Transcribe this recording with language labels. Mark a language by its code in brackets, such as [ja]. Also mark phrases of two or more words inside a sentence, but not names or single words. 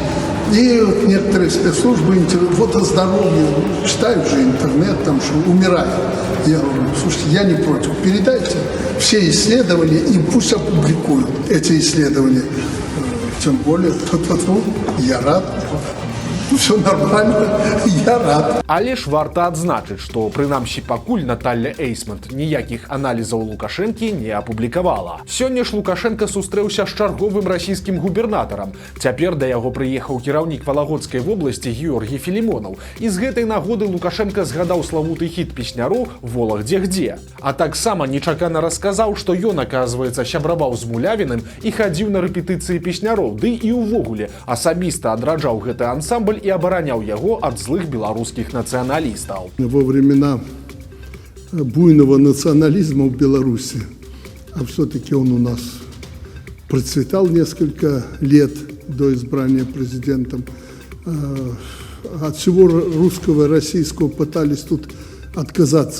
[ru] И вот некоторые спецслужбы интересуют, вот о здоровье, читают же интернет, там что умирает. Я говорю, слушайте, я не против, передайте все исследования и пусть опубликуют эти исследования. Тем более, я рад. Все нормально, я рад. [be] Але ж варта адзначыць, што прынамсі пакуль Наталья Эйсмонт ніякіх аналізаў Лукашэнкі не апублікавала. Сёння ж Лукашенко сустрэўся з чарговым расійскім губернатарам. Цяпер да яго прыехаў кіраўнік Валагодскай вобласці Георгій Філімонаў. І з гэтай нагоды Лукашенко згадаў славуты хіт песняру «Волах дзе-гдзе». А таксама нечакана расказаў, што ён, аказваецца, сябраваў з Мулявіным і хадзіў на рэпетыцыі песняроў, ды і ўвогуле асабіста адраджаў гэты ансамбль [ru] и оборонял его от злых белорусских националистов. Во времена буйного национализма в Беларуси, а все-таки он у нас процветал несколько лет до избрания президентом, от всего русского и российского пытались тут отказаться.